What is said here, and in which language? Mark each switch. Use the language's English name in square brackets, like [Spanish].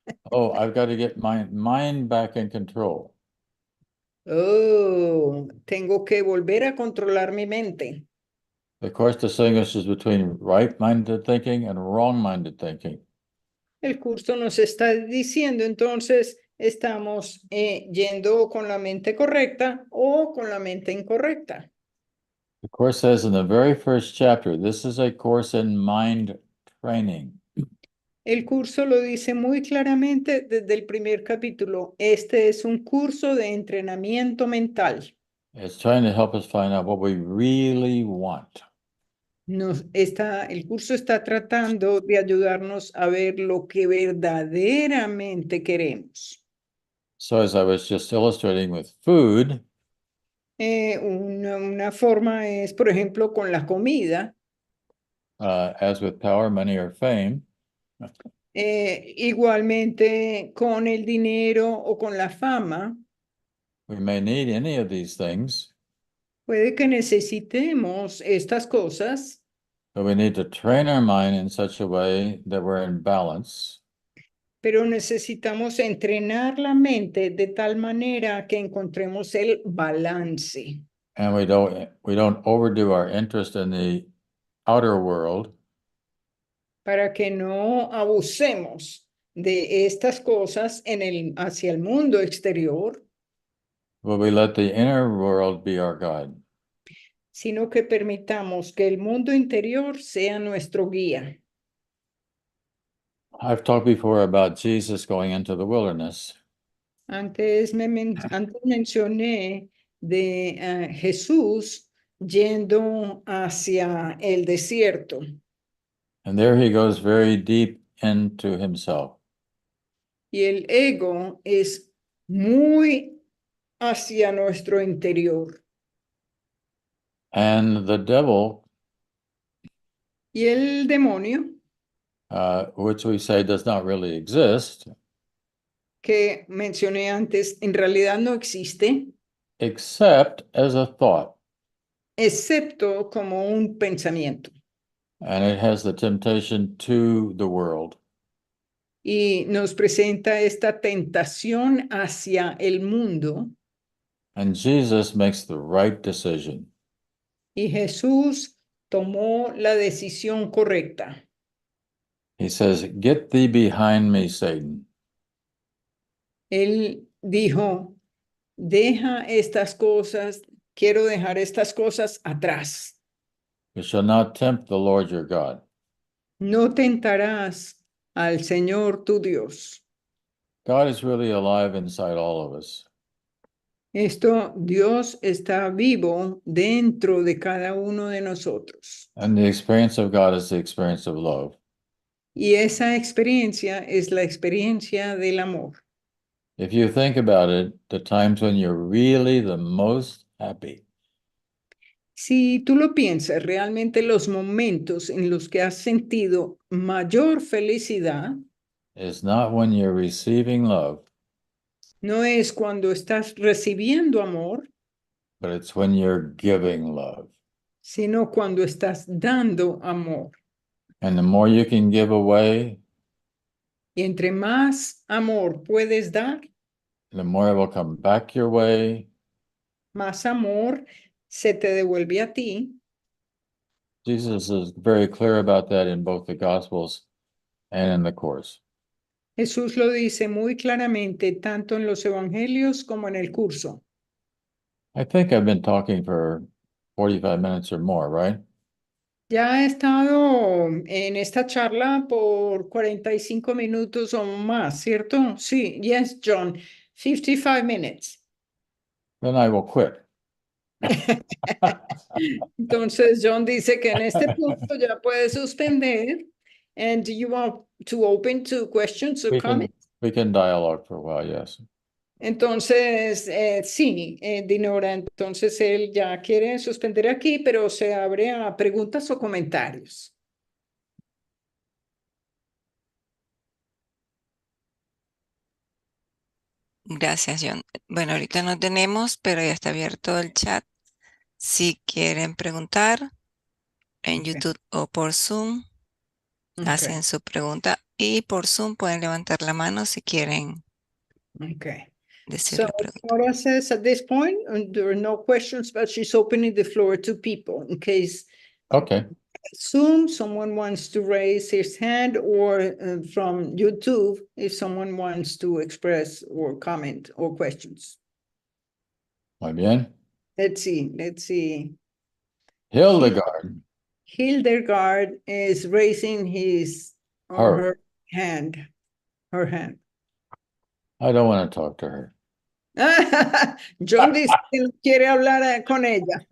[English] Oh, I've got to get my mind back in control. [Spanish] Tengo que volver a controlar mi mente. [English] The Course distinguishes between right-minded thinking and wrong-minded thinking. [Spanish] El curso nos está diciendo, entonces, estamos yendo con la mente correcta o con la mente incorrecta. [English] The Course says in the very first chapter, this is a course in mind training. [Spanish] El curso lo dice muy claramente desde el primer capítulo. Este es un curso de entrenamiento mental. [English] It's trying to help us find out what we really want. [Spanish] El curso está tratando de ayudarnos a ver lo que verdaderamente queremos. [English] So as I was just illustrating with food, [Spanish] Una forma es, por ejemplo, con la comida. [English] As with power, money, or fame, [Spanish] Igualmente con el dinero o con la fama. [English] we may need any of these things, [Spanish] Puede que necesitemos estas cosas, [English] but we need to train our mind in such a way that we're in balance, [Spanish] pero necesitamos entrenar la mente de tal manera que encontremos el balance [English] and we don't overdo our interest in the outer world, [Spanish] para que no abusemos de estas cosas hacia el mundo exterior, [English] but we let the inner world be our guide. [Spanish] sino que permitamos que el mundo interior sea nuestro guía. [English] I've talked before about Jesus going into the wilderness, [Spanish] Antes mencioné de Jesús yendo hacia el desierto [English] and there he goes very deep into himself. [Spanish] y el ego es muy hacia nuestro interior [English] And the devil, [Spanish] y el demonio, [English] which we say does not really exist, [Spanish] que mencioné antes, en realidad no existe, [English] except as a thought. [Spanish] excepto como un pensamiento. [English] And it has the temptation to the world. [Spanish] Y nos presenta esta tentación hacia el mundo. [English] And Jesus makes the right decision. [Spanish] Y Jesús tomó la decisión correcta. [English] He says, "Get thee behind me, Satan." [Spanish] Él dijo, deja estas cosas, quiero dejar estas cosas atrás. [English] You shall not tempt the Lord your God. [Spanish] No tentarás al Señor tu Dios. [English] God is really alive inside all of us. [Spanish] Dios está vivo dentro de cada uno de nosotros. [English] And the experience of God is the experience of love. [Spanish] Y esa experiencia es la experiencia del amor. [English] If you think about it, the times when you're really the most happy [Spanish] Si tú lo piensas, realmente los momentos en los que has sentido mayor felicidad [English] is not when you're receiving love, [Spanish] no es cuando estás recibiendo amor, [English] but it's when you're giving love. [Spanish] sino cuando estás dando amor. [English] And the more you can give away, [Spanish] Y entre más amor puedes dar, [English] the more it will come back your way. [Spanish] más amor se te devuelve a ti. [English] Jesus is very clear about that in both the Gospels and in the Course. [Spanish] Jesús lo dice muy claramente, tanto en los evangelios como en el curso. [English] I think I've been talking for 45 minutes or more, right? [Spanish] Ya he estado en esta charla por 45 minutos o más, ¿cierto? Sí, [English] yes, John, 55 minutes. Then I will quit. [Spanish] Entonces, John dice que en este punto ya puede suspender. [English] And do you want to open to questions or comments? We can dialogue for a while, yes. [Spanish] Entonces, sí, Dinora, entonces él ya quiere suspender aquí, pero se abre a preguntas o comentarios. Gracias, John. Bueno, ahorita no tenemos, pero ya está abierto el chat. Si quieren preguntar en [English] Ok. [Spanish] YouTube o por Zoom, [English] Okay. [Spanish] hacen su pregunta y por Zoom pueden levantar la mano si quieren [English] Okay. [Spanish] decir [English] So [Spanish] la pregunta. [English] Nora says at this point, there are no questions, but she's opening the floor to people in case Okay. Zoom, someone wants to raise his hand, or from YouTube, if someone wants to express or comment or questions. [Spanish] Muy bien. [English] Let's see. Hildegard. Hildegard is raising his or Her. her hand. Her hand. I don't want to talk to her. [Spanish] John dice que no quiere hablar con ella.